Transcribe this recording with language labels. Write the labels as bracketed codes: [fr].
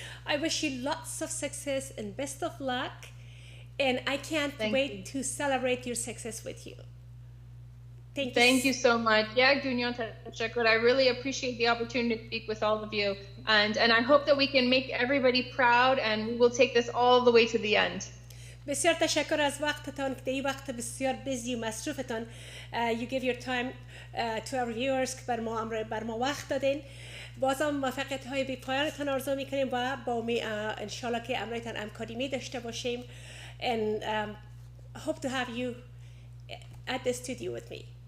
[en] I wish you lots of success and best of luck. And I can't wait to celebrate your success with you. Thank you so much. Yeah, Gunyon Tashakkur. I really appreciate the opportunity to speak with all of you. And I hope that we can make everybody proud, and we will take this all the way to the end. [fa] بسیار تشکر از وقتتان که این وقت بسیار busy و مصروفتان [en] you give your time to our viewers [fa] که بر ما وقت دادین. بازم موفقیت های بی پایانتان آرزو میکنیم و با انشالله که امرایتان همکاری می داشته باشیم. [en] And hope to have you at the studio with me.